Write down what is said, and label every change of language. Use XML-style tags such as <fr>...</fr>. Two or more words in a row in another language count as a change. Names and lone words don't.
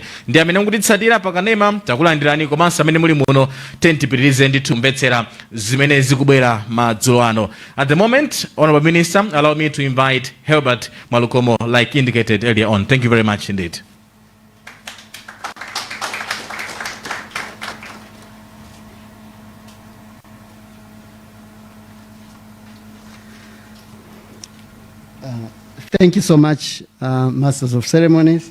<ny>Ndi amene mukutitsatira pakanema takulandirani, komanso amene muli muno tipitirize ndithu kumvetsera zimene zikubwera madzulo ano.</ny> <en>At the moment, Honorable Minister, allow me to invite Herbert Mwalukomo, like indicated earlier on. Thank you very much indeed. Thank you so much, Masters of Ceremonies.</en>